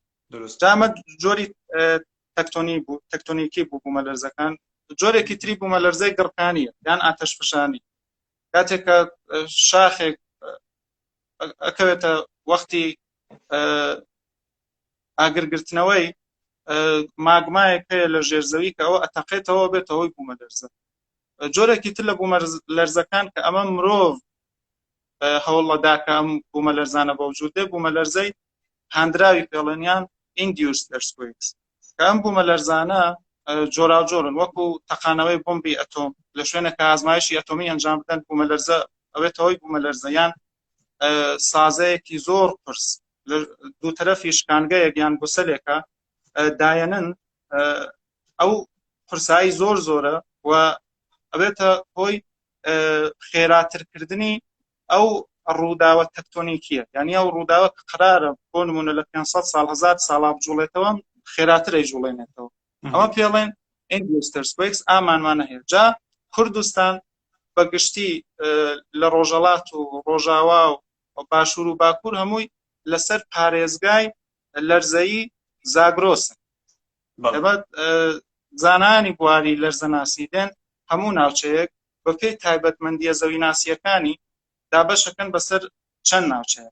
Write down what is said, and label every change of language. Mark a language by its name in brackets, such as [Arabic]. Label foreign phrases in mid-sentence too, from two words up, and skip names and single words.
[Central Kurdish] جامە جۆری تەکتۆنیکی بوو بوومە لەرزەکان جۆرێکی تری بوومەلەرزەی گڕکانیە یان ئاتەشفشانی کاتێک کە شاخێک ئەکەوێتە وەختی ئاگرگرتنەوەی ماگمایەک هەیە لە ژێرزەوی کە ئەوە ئەتەقێتەوە بێتە هۆی بوومەلەرزە. جۆرێکی تر لە بوومەلەرزەکان کە ئەمە مرۆڤ هەوڵەدا کە ئەم بوومەلەرزانە بەوجود دێ بوومەلەرزەی هاندراوی پێڵێنیان [English] induced earthquakes [Central Kurdish] کە ئەم بوومەلەرزانە جۆراوجۆرن وەکو تەقانەوەی بۆمبی ئەتۆم لە شوێنێکە ئازمایشی ئەتۆمی ئەنجام بدەن بوومەلەرزە ئەوێتە هۆی بوومەلەرزە یان سازەیەکی زۆر قرس لە دوو تەرەفی شکانگەیەک یان گوسەلێکە دایەنن ئەو قورسایی زۆر زۆرە و ئەبێتە هۆی خێراترکردنی ئەو ڕووداوە تەکتۆنیکیە یعنی ئەو ڕووداوە کە قرارە بۆ نمونە لە 500 ساڵ 1000 ساڵا بجوڵێتەوە خێراترەی جوڵێنێتەوە ئەمە پێڵێن [English] induced earthquakes [Central Kurdish] ئامانمانە هەیە. جا کوردستان بەگشتی لە ڕۆژەڵات و ڕۆژاوا و باشوور و باکوور هەمووی لەسەر پارێزگای لەرزەیی زاگرۆسن. دەبێت زانانی بواری لەرزەناسی دێن هەموو ناوچەیەک بە پێی تایبەتمەندیە زەویناسیەکانی دابەشەکەن بەسەر چەند ناوچەیە.